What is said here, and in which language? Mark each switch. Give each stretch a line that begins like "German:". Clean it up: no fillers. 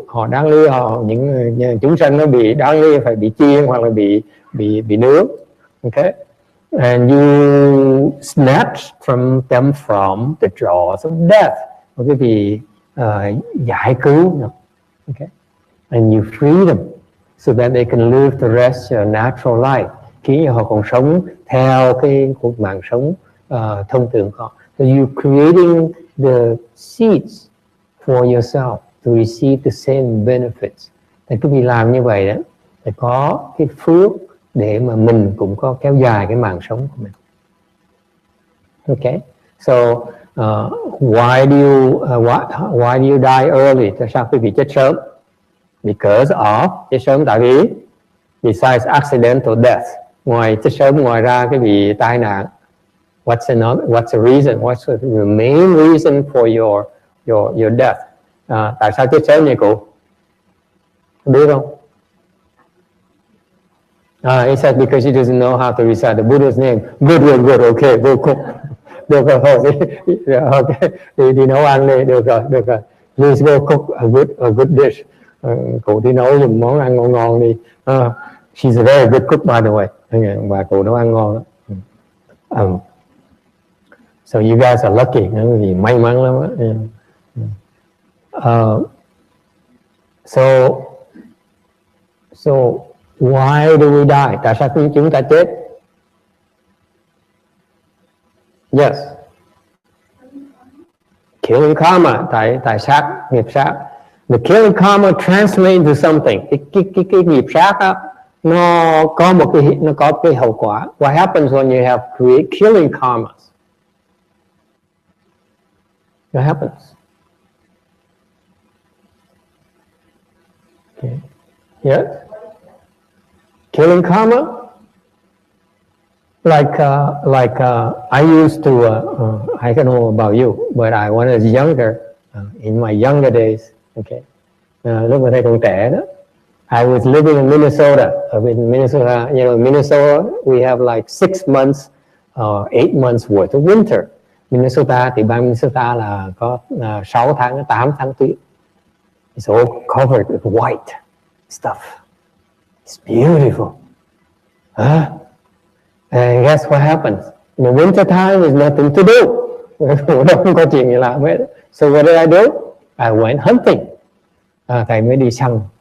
Vietnamese: Họ đáng lý những chúng sanh nó bị đáng lý phải bị chiên hoặc là bị nướng, okay?
English: And you snatch them from the jaws of death.
Vietnamese: Quý vị giải cứu nó, okay?
English: And you free them so that they can live the rest of their natural life.
Vietnamese: Khiến họ còn sống theo cái cuộc mạng sống thông thường của họ.
English: So you creating the seeds for yourself to receive the same benefits.
Vietnamese: Thì quý vị làm như vậy đó, để có cái phước để mà mình cũng có kéo dài cái mạng sống của mình.
English: Okay, so why do you die early?
Vietnamese: Tại sao quý vị chết sớm?
English: Because of
Vietnamese: chết sớm tại vì
English: besides accidental death.
Vietnamese: Ngoài chết sớm, ngoài ra cái bị tai nạn.
English: What's the reason? What's the main reason for your death?
Vietnamese: Tại sao chết sớm vậy cụ? Biết không?
English: He said because he doesn't know how to recite the Buddha's name. Good. Okay, go cook.
Vietnamese: Được rồi,
English: okay.
Vietnamese: Đi nấu ăn đi, được rồi.
English: Please go cook a good dish.
Vietnamese: Cụ đi nấu một món ăn ngon đi.
English: She's a very good cook, by the way.
Vietnamese: Và cụ nấu ăn ngon đó.
English: So you guys are lucky.
Vietnamese: Vì may mắn lắm đó.
English: So why do we die?
Vietnamese: Tại sao chúng ta chết?
English: Yes.
Vietnamese: Killing karma, tại sát, nghiệp sát.
English: The killing karma translates into something.
Vietnamese: Cái nghiệp sát đó, nó có cái hậu quả.
English: What happens when you have killing karmas? What happens? Okay. Yes. Killing karma, like I used to. I don't know about you, but when I was younger, in my younger days, okay,
Vietnamese: lúc mà thầy còn trẻ đó,
English: I was living in Minnesota. In Minnesota, Minnesota, we have like 6 months or 8 months worth of winter.
Vietnamese: Minnesota thì bang Minnesota là có 6 tháng, 8 tháng tuyết.
English: It's all covered with white stuff. It's beautiful. And guess what happens? In the winter time, there's nothing to do.
Vietnamese: Không có chuyện gì làm hết.
English: So what did I do? I went hunting.
Vietnamese: Thầy mới đi săn.